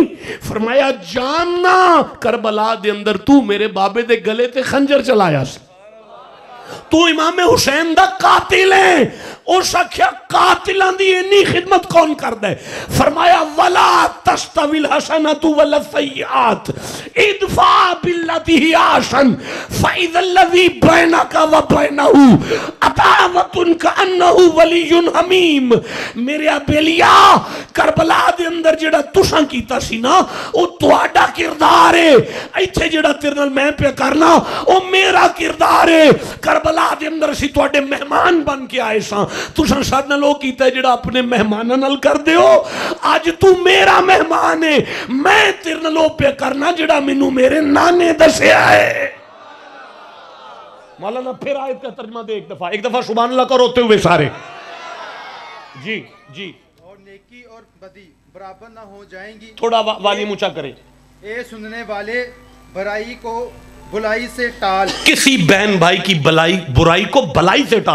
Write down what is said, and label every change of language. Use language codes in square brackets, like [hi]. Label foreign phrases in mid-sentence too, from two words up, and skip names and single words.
[pa] فرمایا جاننا کربلا دے اندر توں میرے بابے دے گلے تے خنجر چلایا سی، توں امام حسین دا قاتل ہے. اس آکھیا قاتلاں دی اینی خدمت کون کردا ہے? [ar] فرمایا ولا تستوي الحسنة ولا السيئة ادفع بالتي هي أحسن فإذا الذي بينك وبينه عداوة كأنه ولي حميم. [pa] میرے بیلیا کربلا دے اندر جیہڑا تساں کیتا سی نا او تہاڈا کردار ہے. ایتھے جیہڑا تیرے نال میں پے کرنا او میرا کردار ہے. کربلا دے اندر سی تہاڈے مہمان بن کے آئے ساں، تساں ساڈے نال او کیتا جیہڑا اپنے مہماناں نال کردے ہو. اج توں میرا مہمان ہے، میں تیرے نال او پے کرنا جیہڑا مینوں میرے نانے دسیا ہے. [ur] مولانا پھر آیت کا ترجمہ دے ایک دفعہ [ar] سبحان الله [ur] کرو روتے ہوئے سارے. جی جی. اور نیکی اور بدی برابر نہ ہو جائیں گی. تھوڑا والیوم اونچا کریں. اے سننے والے برائی کو بھلائی سے ٹال, کسی بہن بھائی کی برائی کو بھلائی سے ٹال.